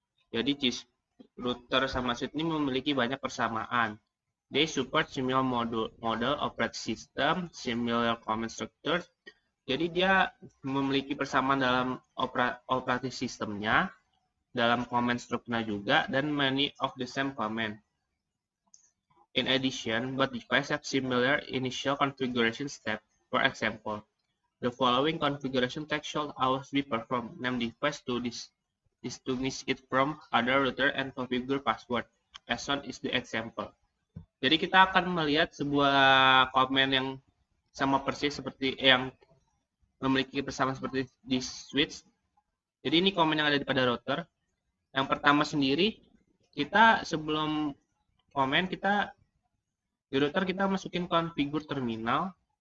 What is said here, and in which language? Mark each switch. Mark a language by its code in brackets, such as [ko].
[id] Jadi Cisco router sama switch ini memiliki banyak persamaan. [en] They support similar model operating system, similar command structure. [id] Jadi dia memiliki persamaan dalam operating sistemnya, dalam command structure juga, dan [en] many of the same command. In addition, both devices have similar initial configuration steps. For example, the following configuration text should always be performed. Name device to distinguish it from other router and configure password. As shown is the example. [id] Jadi kita akan melihat sebuah komen yang sama persis seperti yang memiliki persamaan seperti di switch. Jadi ini komen yang ada pada router. Yang pertama sendiri, kita sebelum komen di router kita masukin configure terminal.